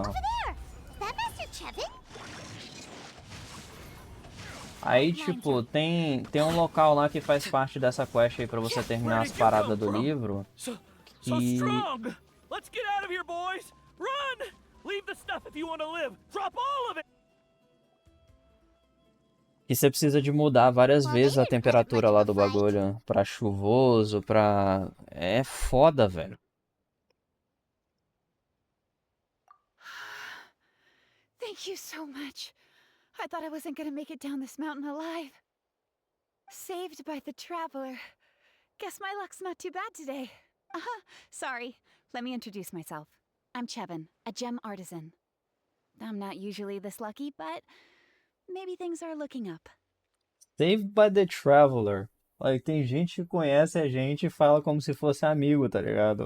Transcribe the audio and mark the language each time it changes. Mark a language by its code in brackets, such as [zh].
[en] over there, is that Master Chevin? [pt] Aí, tipo, tem um local lá que faz parte dessa quest aí pra você terminar as paradas do livro. [en] So [pt] Que [en] strong! Let's get out of here, boys! Run! Leave the stuff if you want to live. Drop all of it. [pt] você precisa de mudar várias vezes a temperatura lá do bagulho. Pra chuvoso, pra... É foda, velho. [en] Thank you so much. I thought I wasn't gonna make it down this mountain alive. Saved by the traveler. Guess my luck's not too bad today. Sorry. Let me introduce myself. I'm Chevin, a gem artisan. I'm not usually this lucky, but maybe things are looking up. Saved by the Traveler. [pt] Like, tem gente que conhece a gente e fala como se fosse amigo, tá ligado?